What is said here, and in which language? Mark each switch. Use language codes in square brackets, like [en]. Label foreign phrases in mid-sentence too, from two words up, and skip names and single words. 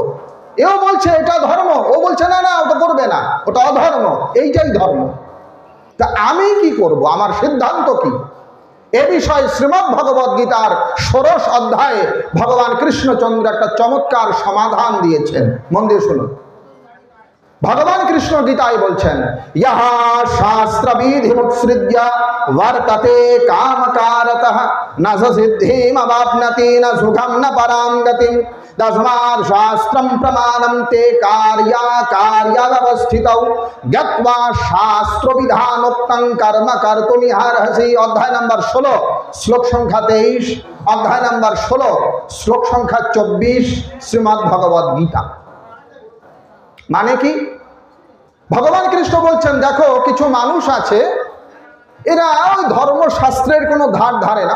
[bn] এও বলছে এটা ধর্ম, ও বলছে না না ওটা করবে না, ওটা অধর্ম, এইটাই ধর্ম। তা আমি কি করব, আমার সিদ্ধান্ত কি? এ বিষয়ে শ্রীমদ্ ভগবদ গীতার ১৬ অধ্যায়ে ভগবান কৃষ্ণচন্দ্র একটা চমৎকার সমাধান দিয়েছেন। মন দিয়ে শুনুন। ভগবান কৃষ্ণ গীতায় বলছেন, [sa] ইহা শাস্ত্রবিধিমুৎসৃজ্য বর্ততে কামকারতঃ ন সিদ্ধিমবাপ্নতি ন সুখং ন পরাং গতিম তস্মাৎ শাস্ত্রং প্রমাণং তে কার্যাকার্যাবস্থিতৌ জ্ঞাত্বা শাস্ত্রবিধানোক্তং কর্ম কর্তুমিহার্হসি। [bn] অধ্যায় নম্বর 16, শ্লোক সংখ্যা 23, অধ্যায় নম্বর 16, শ্লোক সংখ্যা 24, শ্রীমদ্ ভগবদ গীতা। মানে কি? ভগবান কৃষ্ণ বলছেন, দেখো কিছু মানুষ আছে, এরা ওই ধর্মশাস্ত্রের কোনো ধার ধারে না।